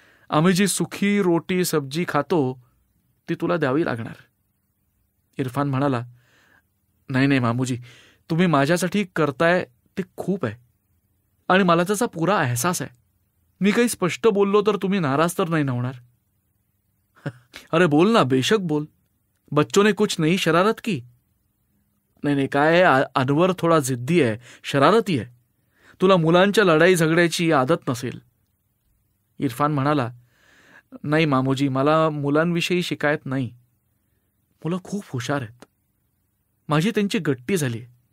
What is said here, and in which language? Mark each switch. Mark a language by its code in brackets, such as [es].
[mr] आम्ही जी सुखी रोटी सब्जी खातो ती तुला द्यावी लागणार. इरफान म्हणाला, नाही नाही मामूजी, तुम्ही माझ्यासाठी करताय ते खूप आहे आणि मला त्याचा पुरा एहसास आहे. मी काही स्पष्ट बोललो तर तुम्ही नाराज तर नाही ना होणार? अरे बोल ना, बेशक बोल. [hi] बच्चों ने कुछ नई शरारत की? [mr] नाही नाही, काय आहे, अनवर थोडा जिद्दी आहे, शरारती आहे. तुला मुलांच्या लढाई झगड्याची आदत नसेल. इरफान म्हणाला, नाही मामूजी, मला मुलांविषयी शिकायत नाही. मुलं खूप हुशार आहेत. माझी त्यांची गट्टी झाली.